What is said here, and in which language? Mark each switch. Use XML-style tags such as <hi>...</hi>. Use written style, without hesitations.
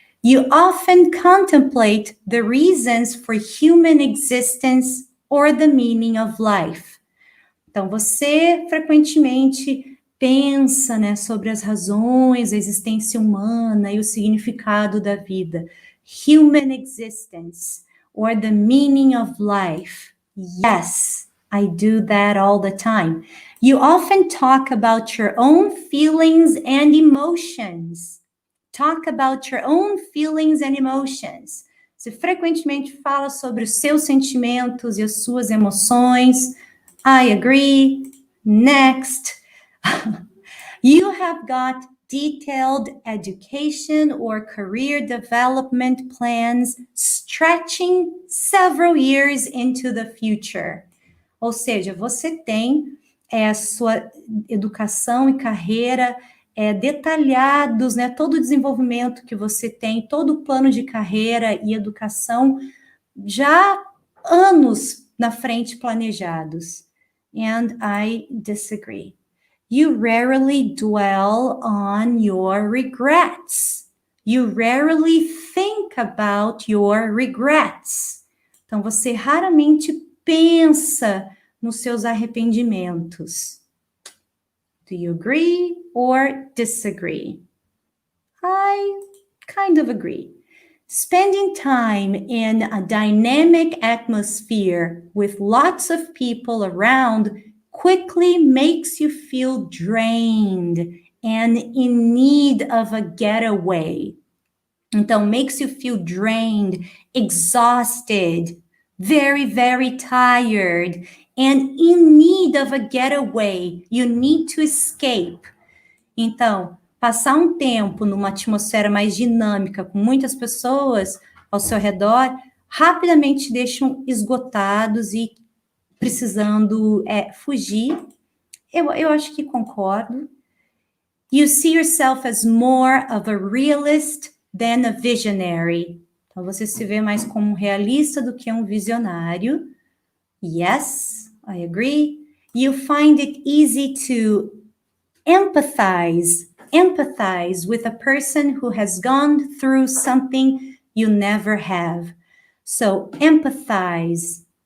<en>You often contemplate the reasons for human existence or the meaning of life.</en> <pt>Então, você frequentemente pensa, né, sobre as razões da existência humana e o significado da vida.</pt> <en>Human existence or the meaning of life. Yes, I do that all the time. You often talk about your own feelings and emotions. Talk about your own feelings and emotions.</en> <pt>Você frequentemente fala sobre os seus sentimentos e as suas emoções.</pt> <en>I agree. Next. You have got detailed education or career development plans stretching several years into the future.</en> <pt>Ou seja, você tem a sua educação e carreira detalhados, né? Todo o desenvolvimento que você tem, todo o plano de carreira e educação já anos na frente planejados.</pt> <en>And I disagree. You rarely dwell on your regrets. You rarely think about your regrets.</en> <pt>Então, você raramente pensa nos seus arrependimentos.</pt> <en>Do you agree or disagree? I kind of agree. Spending time in a dynamic atmosphere with lots of people around quickly makes you feel drained and in need of a getaway. Então, makes you feel drained, exhausted, very, very tired, and in need of a getaway. You need to escape.</en> <pt>Então, passar um tempo numa atmosfera mais dinâmica, com muitas pessoas ao seu redor, rapidamente te deixam esgotados e precisando fugir. Eu acho que concordo.</pt> <en>You see yourself as more of a realist than a visionary.</en> <pt>Então, você se vê mais como um realista do que um visionário.</pt> <en>Yes, I agree. You find it easy to empathize with a person who has gone through something you never have. So, empathize.</en>